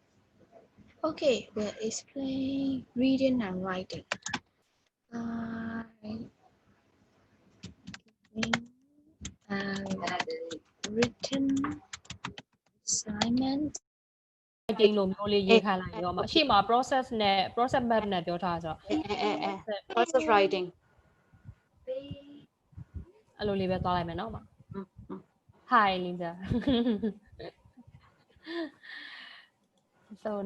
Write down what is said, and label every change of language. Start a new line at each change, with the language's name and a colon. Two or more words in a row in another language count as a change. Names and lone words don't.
English: Okay, we'll explain reading and writing. Reading and written assignment.
Burmese: ကျင်းလိုမျိုးလေးရေးခိုင်းလိုက်ရောမှာရှေ့မှာ process နဲ့
English: process map
Burmese: နဲ့ပြောထားဆိုတော့
English: process writing
Burmese: အဲ့လိုလေးပဲသွားလိုက်မယ်နော်မ Hi Linda so